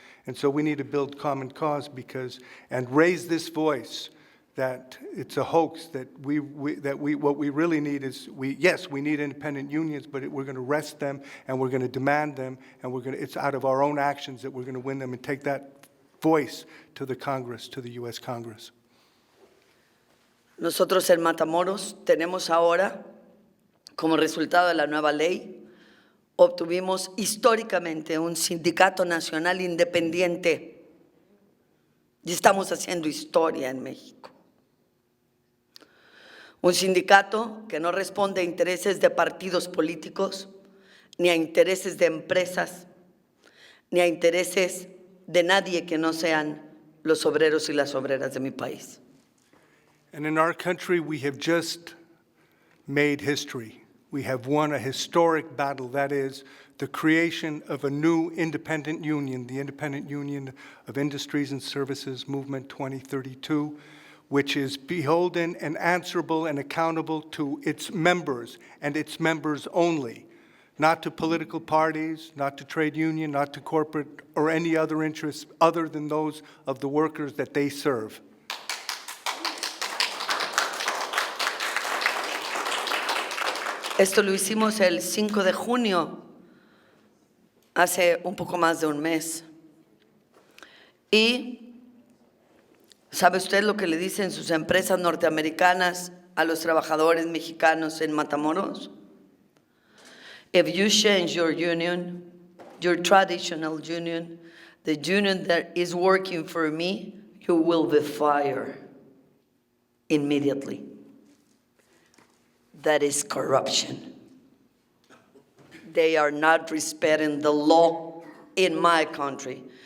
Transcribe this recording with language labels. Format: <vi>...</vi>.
<en>And so we need to build common cause and raise this voice that it's a hoax, that what we really need is, yes, we need independent unions, but we're going to arrest them and we're going to demand them and it's out of our own actions that we're going to win them and take that voice to the Congress, to the U.S. Congress.</en> <es>Nosotros en Matamoros tenemos ahora, como resultado de la nueva ley, obtuvimos históricamente un sindicato nacional independiente y estamos haciendo historia en México. Un sindicato que no responde a intereses de partidos políticos, ni a intereses de empresas, ni a intereses de nadie que no sean los obreros y las obreras de mi país.</es> <en>And in our country, we have just made history. We have won a historic battle, that is, the creation of a new independent union, the Independent Union of Industries and Services Movement 2032, which is beholden and answerable and accountable to its members and its members only, not to political parties, not to trade union, not to corporate or any other interests other than those of the workers that they serve.</en> <es>Esto lo hicimos el 5 de junio, hace un poco más de un mes. Y ¿sabe usted lo que le dicen sus empresas norteamericanas a los trabajadores mexicanos en Matamoros?</es> <en>If you change your union, your traditional union, the union that is working for me, you will be fired immediately. That is corruption. They are not respecting the law in my country.</en>